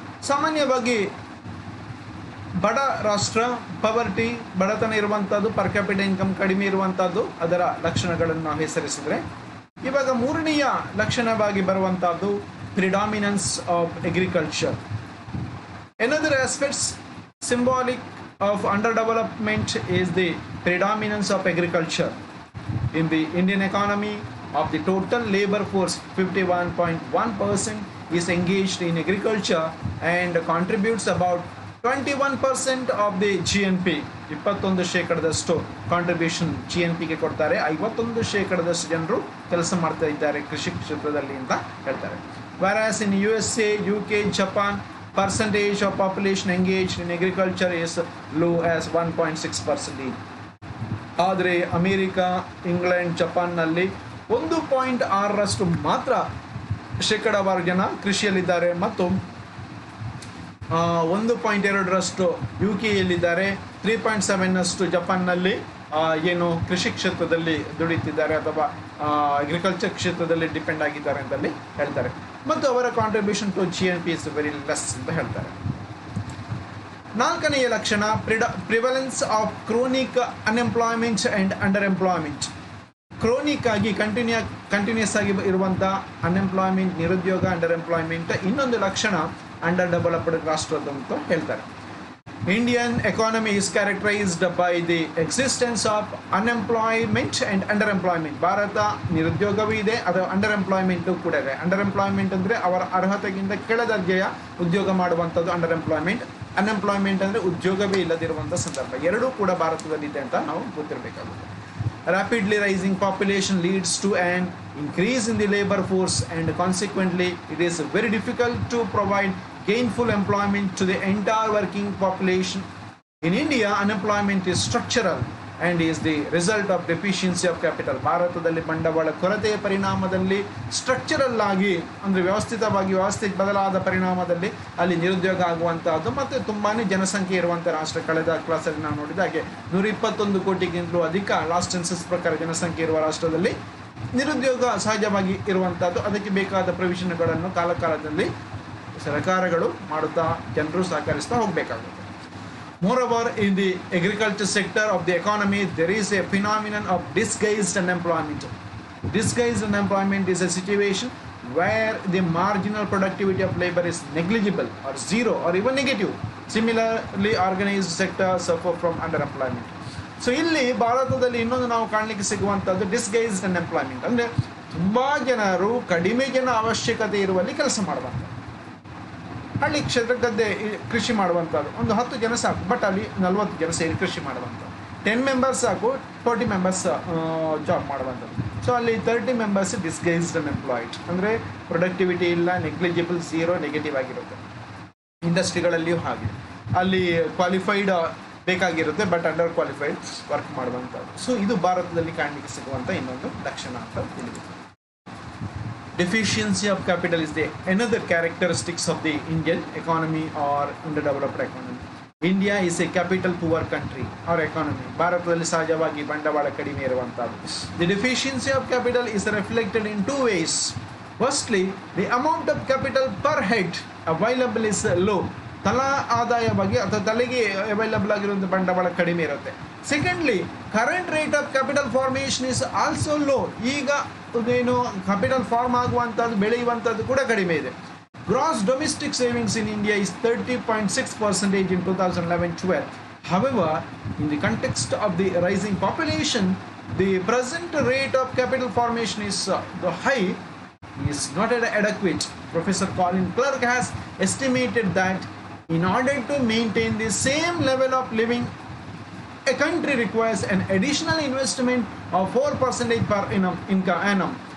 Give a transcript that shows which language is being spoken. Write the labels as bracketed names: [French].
[Kannada] ಸಾಮಾನ್ಯವಾಗಿ ಬಡ ರಾಷ್ಟ್ರ, ಪವರ್ಟಿ, ಬಡತನ ಇರುವಂಥದ್ದು, ಪರ್ ಕ್ಯಾಪಿಟಲ್ ಇನ್ಕಮ್ ಕಡಿಮೆ ಇರುವಂಥದ್ದು ಅದರ ಲಕ್ಷಣಗಳನ್ನು ನಾವು ಹೆಸರಿಸಿದರೆ, ಇವಾಗ ಮೂರನೆಯ ಲಕ್ಷಣವಾಗಿ ಬರುವಂಥದ್ದು [English] Predominance of agriculture. Another aspects symbolic of underdevelopment is the predominance of agriculture. In the Indian economy, of the total labor force, 51.1% is engaged in agriculture and contributes about 21% of the GNP. [Kannada] 21% contribution GNPಗೆ ಕೊಡ್ತಾರೆ. 51% ಜನರು ಕೆಲಸ ಮಾಡ್ತಾ ಇದ್ದಾರೆ ಕೃಷಿ ಕ್ಷೇತ್ರದಲ್ಲಿ ಅಂತ ಹೇಳ್ತಾರೆ. [English] Whereas in USA, UK, Japan, percentage of population engaged in agriculture is low as 1.6%. [Kannada] ಆದರೆ ಅಮೇರಿಕಾ, ಇಂಗ್ಲೆಂಡ್, ಜಪಾನ್ನಲ್ಲಿ 1.6% ಮಾತ್ರ ಶೇಕಡಾವಾರು ಜನ ಕೃಷಿಯಲ್ಲಿದ್ದಾರೆ ಮತ್ತು 1.2% UK-ಯಲ್ಲಿದ್ದಾರೆ. 3.7% ಜಪಾನ್ನಲ್ಲಿ ಏನು ಕೃಷಿ ಕ್ಷೇತ್ರದಲ್ಲಿ ದುಡಿತಿದ್ದಾರೆ ಅಥವಾ ಅಗ್ರಿಕಲ್ಚರ್ ಕ್ಷೇತ್ರದಲ್ಲಿ ಡಿಪೆಂಡ್ ಆಗಿದ್ದಾರೆ ಅಂತಲ್ಲಿ ಹೇಳ್ತಾರೆ. ಮತ್ತು ಅವರ [English] contribution to GNP is very less [Kannada] ಅಂತ ಹೇಳ್ತಾರೆ. ನಾಲ್ಕನೆಯ ಲಕ್ಷಣ [English] Prevalence of chronic unemployment and under employment. [Kannada] Chronic ಆಗಿ ಕಂಟಿನ್ಯೂಸ್ ಆಗಿ ಇರುವಂಥ ಅನ್ಎಂಪ್ಲಾಯ್ಮೆಂಟ್, ನಿರುದ್ಯೋಗ, ಅಂಡರ್ ಎಂಪ್ಲಾಯ್ಮೆಂಟ್ ಇನ್ನೊಂದು ಲಕ್ಷಣ ಅಂಡರ್ ಡೆವಲಪ್ಡ್ ರಾಷ್ಟ್ರದ್ದು ಅಂತ ಹೇಳ್ತಾರೆ. [English] Indian economy is characterized by the existence of unemployment and underemployment. [Kannada] Bharat ನಿರುದ್ಯೋಗವೂ ಇದೆ, ಅದು ಅಂಡರ್ ಎಂಪ್ಲಾಯ್ಮೆಂಟು ಕೂಡ ಇದೆ. ಅಂಡರ್ ಎಂಪ್ಲಾಯ್ಮೆಂಟ್ ಅಂದರೆ ಅವರ ಅರ್ಹತೆಗಿಂತ ಕೆಳದರ್ಜೆಯ ಉದ್ಯೋಗ ಮಾಡುವಂಥದ್ದು ಅಂಡರ್ ಎಂಪ್ಲಾಯ್ಮೆಂಟ್. ಅನ್ಎಂಪ್ಲಾಯ್ಮೆಂಟ್ ಅಂದರೆ ಉದ್ಯೋಗವೇ ಇಲ್ಲದಿರುವಂಥ ಸಂದರ್ಭ. ಎರಡೂ ಕೂಡ ಭಾರತದಲ್ಲಿದೆ ಅಂತ ನಾವು ಗೊತ್ತಿರಬೇಕಾಗುತ್ತೆ. [English] Rapidly rising population leads to an increase in the labor force and consequently it is very difficult to provide gainful employment to the entire working population. In India, unemployment is structural and is the result of deficiency of capital. [Kannada] ಭಾರತದಲ್ಲಿ ಬಂಡವಾಳ ಕೊರತೆಯ ಪರಿಣಾಮದಲ್ಲಿ structural ಆಗಿ ಅಂದರೆ ವ್ಯವಸ್ಥೆ ಬದಲಾದ ಪರಿಣಾಮದಲ್ಲಿ ಅಲ್ಲಿ ನಿರುದ್ಯೋಗ ಆಗುವಂತಹದ್ದು ಮತ್ತು ತುಂಬಾ ಜನಸಂಖ್ಯೆ ಇರುವಂಥ ರಾಷ್ಟ್ರ. ಕಳೆದ ಕ್ಲಾಸಲ್ಲಿ ನಾವು ನೋಡಿದ ಹಾಗೆ 121 ಕೋಟಿಗಿಂತಲೂ ಅಧಿಕ ಲಾಸ್ಟ್ ಸೆನ್ಸಸ್ ಪ್ರಕಾರ ಜನಸಂಖ್ಯೆ ಇರುವ ರಾಷ್ಟ್ರದಲ್ಲಿ ನಿರುದ್ಯೋಗ ಸಹಜವಾಗಿ ಇರುವಂಥದ್ದು. ಅದಕ್ಕೆ ಬೇಕಾದ ಪ್ರೊವಿಷನ್ಗಳನ್ನು ಕಾಲಕಾಲದಲ್ಲಿ ಸರ್ಕಾರಗಳು ಮಾಡುತ್ತಾ ಜನರು ಸಹಕರಿಸ್ತಾ ಹೋಗಬೇಕಾಗುತ್ತೆ. [English] Moreover, in the agriculture sector of the economy, there is a phenomenon of disguised unemployment. Disguised unemployment is a situation where the marginal productivity of labor is negligible or zero or even negative. Similarly, organized sectors suffer from underemployment. [Kannada] So ಇಲ್ಲಿ ಭಾರತದಲ್ಲಿ ಇನ್ನೊಂದು ನಾವು ಕಾಣಲಿಕ್ಕೆ ಸಿಗುವಂಥದ್ದು disguised unemployment. ಅಂದರೆ ತುಂಬ ಜನರು ಕಡಿಮೆ ಜನ ಅವಶ್ಯಕತೆ ಇರುವಲ್ಲಿ ಕೆಲಸ ಮಾಡುವಂಥದ್ದು. ಹಳ್ಳಿ ಕ್ಷೇತ್ರ ಗದ್ದೆ ಕೃಷಿ ಮಾಡುವಂಥದ್ದು ಒಂದು 10 ಜನ ಸಾಕು, ಬಟ್ ಅಲ್ಲಿ 40 ಜನ ಸೇರಿ ಕೃಷಿ ಮಾಡುವಂಥದ್ದು. 10 ಮೆಂಬರ್ಸ್ ಸಾಕು, 40 ಮೆಂಬರ್ಸ್ ಜಾಬ್ ಮಾಡುವಂಥದ್ದು. ಸೊ ಅಲ್ಲಿ 30 ಮೆಂಬರ್ಸ್ ಡಿಸ್ಗೈಸ್ಡ್ ಅನ್ಎಂಪ್ಲಾಯ್ಡ್, ಅಂದರೆ ಪ್ರೊಡಕ್ಟಿವಿಟಿ ಇಲ್ಲ, ನೆಗ್ಲಿಜಿಬಲ್, ಝೀರೋ, ನೆಗೆಟಿವ್ ಆಗಿರುತ್ತೆ. ಇಂಡಸ್ಟ್ರಿಗಳಲ್ಲಿಯೂ ಹಾಗೆ ಅಲ್ಲಿ ಕ್ವಾಲಿಫೈಡ್ ಬೇಕಾಗಿರುತ್ತೆ, ಬಟ್ ಅಂಡರ್ ಕ್ವಾಲಿಫೈಡ್ ವರ್ಕ್ ಮಾಡುವಂಥದ್ದು. ಸೊ ಇದು ಭಾರತದಲ್ಲಿ ಕಾಣಲಿಕ್ಕೆ ಸಿಗುವಂಥ ಇನ್ನೊಂದು ಲಕ್ಷಣ ಅಂತ ತಿಳಿಯುತ್ತೆ. [English] Deficiency of capital is the another characteristics of the Indian economy or underdeveloped economy. India is a capital poor country or economy. [Kannada] ಭಾರತದಲ್ಲಿ ಸಹಜವಾಗಿ ಬಂಡವಾಳ ಕಡಿಮೆ ಇರುವಂಥದ್ದು. [English] The deficiency of capital is reflected in two ways. Firstly, the amount of capital per head available is low. [Kannada] ತಲಾ ಆದಾಯವಾಗಿ ಅಥವಾ ತಲೆಗೆ available ಆಗಿರುವಂಥ ಬಂಡವಾಳ ಕಡಿಮೆ ಇರುತ್ತೆ. [English] Secondly, current rate of capital formation is also low. [Kannada] ಈಗ ಏನು ಕ್ಯಾಪಿಟಲ್ ಫಾರ್ಮ್ ಆಗುವಂಥದ್ದು, ಬೆಳೆಯುವಂಥದ್ದು ಕೂಡ ಕಡಿಮೆ ಇದೆ. [English] Gross domestic savings in India is 30.6% in 2011-12. However, in the context of the rising population, the present rate of capital formation is high is not adequate. Professor Colin Clark has estimated that in order to maintain the same level of living, a country requires an additional investment of 4% per annum.